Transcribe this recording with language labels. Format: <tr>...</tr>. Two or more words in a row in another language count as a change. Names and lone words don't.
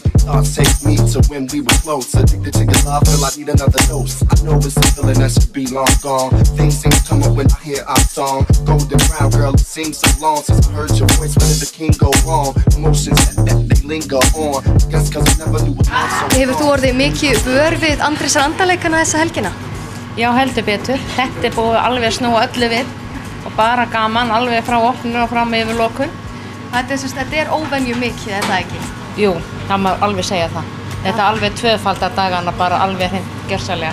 <en>Thoughts take me to when we were close. Addicted to your love, feel I need another dose. I know it's a feeling that should be long gone. Things seem to come up when I hear our song. Golden brown girl, it seems so long since I heard your voice. When did the king go wrong? Emotions that they linger on. Guess cause I never knew what was so wrong.</en> <is>Hefur þú orðið mikið vör við Andrésar-andaleikana þessa helgina? Já, heldur betur. Þetta búið alveg snúa öllu við og bara gaman alveg frá opnun og fram yfir lokun. Þetta er óvenju mikið, er það ekki? Jú, það má alveg segja það. Þetta er alveg tvöfaldar dagana, bara alveg hreint gjörsamlega.</is>